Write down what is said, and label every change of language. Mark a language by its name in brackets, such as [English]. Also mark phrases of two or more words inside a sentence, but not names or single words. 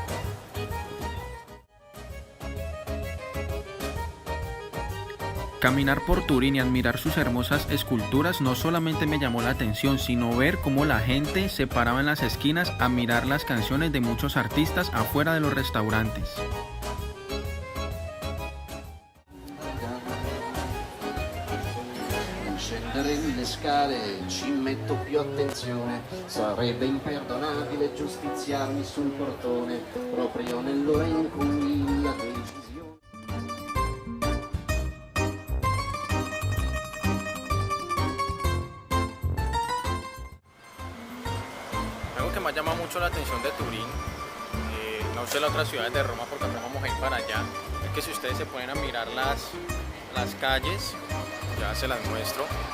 [Spanish] Caminar por Turín y admirar sus hermosas esculturas no solamente me llamó la atención, sino ver cómo la gente se paraba en las esquinas a mirar las canciones de muchos artistas afuera de los restaurantes. [Italian] Scendere le scale ci metto più attenzione, sarebbe imperdonabile giustiziarmi sul portone, proprio nell'ora in cui la decisione. [Spanish] Algo que me ha llamado mucho la atención de Turín, no sé las otras ciudades de Roma porque no vamos a ir para allá, es que si ustedes se ponen a mirar las calles, ya se las muestro,